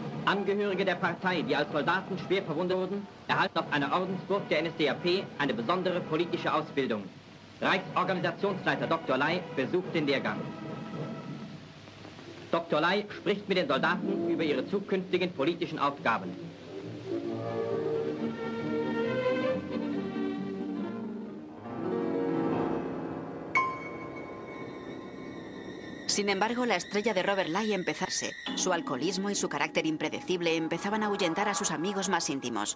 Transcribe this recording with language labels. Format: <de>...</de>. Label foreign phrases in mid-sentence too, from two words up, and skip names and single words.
<de>Angehörige der Partei, die als Soldaten schwer verwundet wurden, erhalten auf einer Ordensburg der NSDAP eine besondere politische Ausbildung. Reichsorganisationsleiter Dr. Ley besucht den Lehrgang. Dr. Ley spricht mit den Soldaten über ihre zukünftigen politischen Aufgaben.</de> <es>Sin embargo, la estrella de Robert Ley empezó a empezarse. Su alcoholismo y su carácter impredecible empezaban a ahuyentar a sus amigos más íntimos.</es>